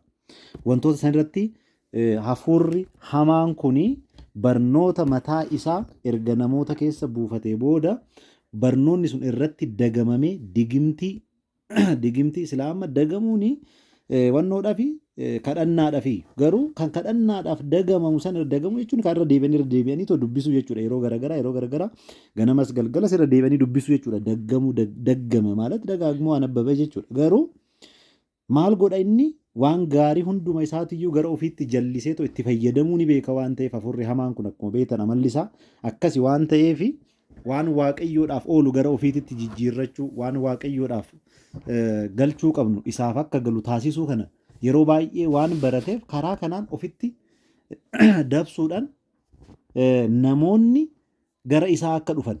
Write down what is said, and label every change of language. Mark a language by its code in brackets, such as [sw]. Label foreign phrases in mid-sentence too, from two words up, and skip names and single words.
[om] Wantoota san irratti hafuurri hamaan kun barnoota mataa isaa erga namoota keessa buufatee booda barnoonni sun irratti dagamamee digimtii islaama dagamuun wannoodhaa fi kadhannaadhaa fi garuu kan kadhannaadhaaf dagamamu san irra dagamu jechuun kan irra deebi'anii too dubbisuu jechuudha. Yeroo garaagaraa ganamas galgalas irra deebi'anii dubbisuu jechuudha. [am] Daggame ማለት ደጋግሞ አነበበ jechuudha. [om] Garuu maal godha inni waan gaarii hunduma isaatiyyuu gara ofiitti jallisee too itti fayyadamuu ni beeka waan ta'eef hafuurri hamaan kun akkuma beektan amalli isaa akkasi waan ta'eef waan waaqayyoodhaaf oolu gara ofiitti jijjiirrachuu waan waaqayyoodhaaf galchuu qabnu isaaf akka galu taasisuu kana yeroo baay'ee waan barateef karaa kanaan ofitti dabsuudhaan namoonni gara isaa akka